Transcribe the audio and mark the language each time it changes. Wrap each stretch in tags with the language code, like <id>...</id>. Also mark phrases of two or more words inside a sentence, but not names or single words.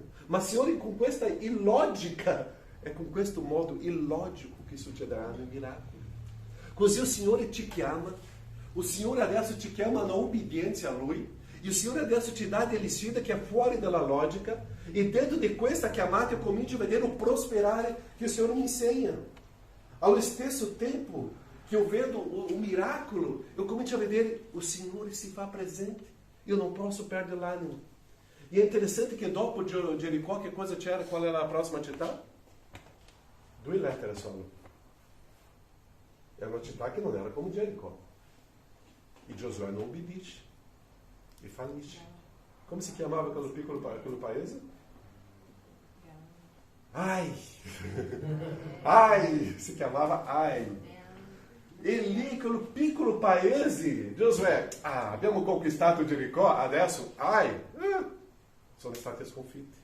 <it>Ma Signore, con questa illogica, è con questo modo illogico che succederanno i miracoli. Così il Signore ti chiama, il Signore adesso ci chiama a obbedienza a Lui, e il Signore adesso ti dà delle sfide che è fuori dalla logica, e dentro di questa chiamata eu comincio a vedere o prosperare che il Signore mi insegna. Allo stesso tempo</it> <pt>que eu</pt> <it>vedo o miracolo, eu comincio a vedere o Signore si fa presente.</it> <pt>Eu não posso perder l'animo. E é interessante que dopo Jericó,</pt> <it>che cosa c'era?</it> <pt>Qual era a próxima città? 2</pt> <it>lettere solo.</it> <pt>Era uma città que não era como Jericó. E Josué não obbedisce. E fallisce. Como se chiamava aquele</pt> <it>piccolo paese? Ai! Ai! Si chiamava Ai. E lì, quel piccolo paese, Josué, abbiamo conquistato Jericó, adesso, sono stati sconfitti.</it>